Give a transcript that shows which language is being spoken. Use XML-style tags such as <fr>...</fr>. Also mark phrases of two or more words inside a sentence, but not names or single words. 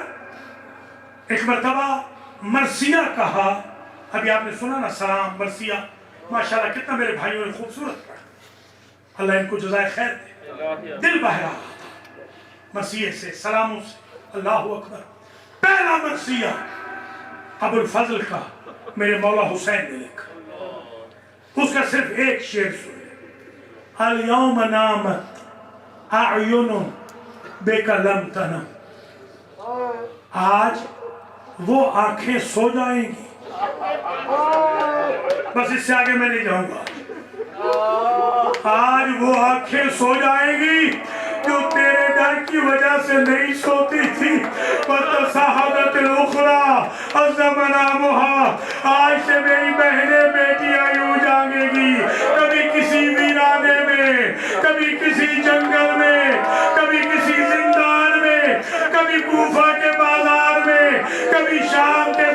<ur>ایک مرتبہ مرثیہ کہا، ابھی آپ نے سنا نا سلام مرثیہ، ماشاءاللہ کتنا میرے بھائیوں نے خوبصورت پڑھا، اللہ ان کو جزائے خیر دے، دل بہہ رہا تھا مرثیہ سے، سلاموں سے۔ اللہ اکبر، پہلا مرثیہ ابو الفضل کا میرے مولا حسین نے لکھا، اس کا صرف ایک شعر سنے،</ur> <ar>الیوم نامت اعین بک لم تنم،</ar> <ur>آج وہ آنکھیں سو جائیں گی، بس اس سے آگے میں نہیں جاؤں گا، آج وہ آنکھیں سو جائیں گی جو تیرے ڈر کی وجہ سے نہیں سوتی تھی۔</ur> <ar>وَتَصَحَبَتِ الْأُخْرَى عَزَّمَ نَامُهَا،</ar> <ur>آج سے میری بہنیں بیٹیاں یوں جانگے گی، کبھی کسی ویرانے میں، کبھی کسی جنگل میں، کبھی کسی زندان میں، کبھی کوفہ کے بازار میں، کبھی شام</ur>